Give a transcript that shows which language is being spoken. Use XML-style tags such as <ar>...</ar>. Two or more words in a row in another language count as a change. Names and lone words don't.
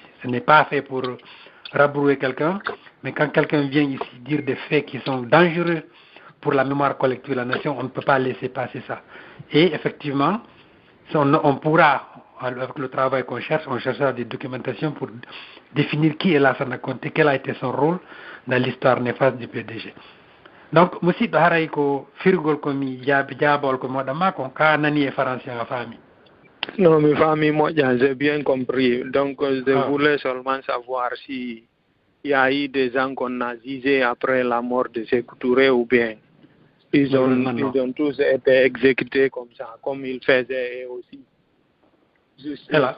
<fr>Ce n'est pas fait pour rabrouer quelqu'un, mais quand quelqu'un vient ici dire des faits qui sont dangereux pour la mémoire collective de la nation, on ne peut pas laisser passer ça. Et effectivement, on pourra, avec le travail qu'on cherche, on cherchera des documentations pour définir qui est Lansana Conté, quel a été son rôle dans l'histoire néfaste du PDG. Donc,</fr> <ff>musidɗo haray ko firgol komi jaabol ko moɗama ko ka nani e français a faami.</ff> <fr>Non, mes familles, moi, j'ai bien compris. Donc, je voulais seulement savoir si il y a eu des gens qu'on a jugés après la mort de Sékou Touré ou bien ils ont tous été exécutés comme ça, comme ils faisaient aussi. Juste</fr>